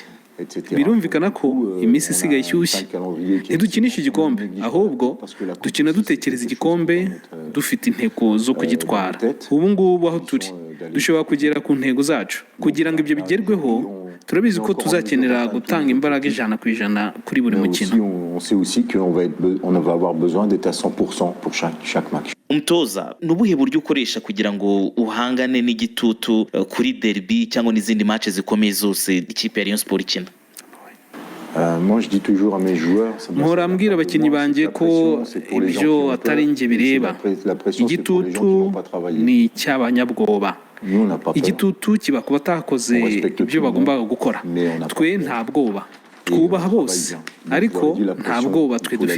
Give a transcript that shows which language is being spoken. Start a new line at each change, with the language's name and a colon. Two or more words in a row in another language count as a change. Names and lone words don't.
Kinyarwanda: Birumvikana ko iminsi isigaye ishyushye. Ntidukinisha igikombe, ahubwo dukina dutekereza igikombe, dufite intego zo kugitwara. Ubu ngubu aho turi dushobora kugera ku ntego zacu. Kugira ngo ibyo bigerweho, turabizi ko tuzakenera gutanga imbaraga 100% kuri buri mukino.
French: On sait aussi qu'on va avoir besoin d'être à 100% pour chaque match.
Kinyarwanda: Umutoza, nubuhe buryo ukoresha kugira ngo uhangane n'igitutu kuri derby cyangwa n'izindi match zikomeye zose ikipe ya Rayon Sport ikina?
French: Moi je dis toujours à mes joueurs,
Kinyarwanda: mpora mbwira abakinnyi banjye ko ibyo atari njye bireba. Igitutu ni icy'abanyabwoba. Igitutu kiba ku batakoze ibyo bagombaga gukora. Twe nta bwoba, twubaha bose, ariko nta bwoba twe dufite.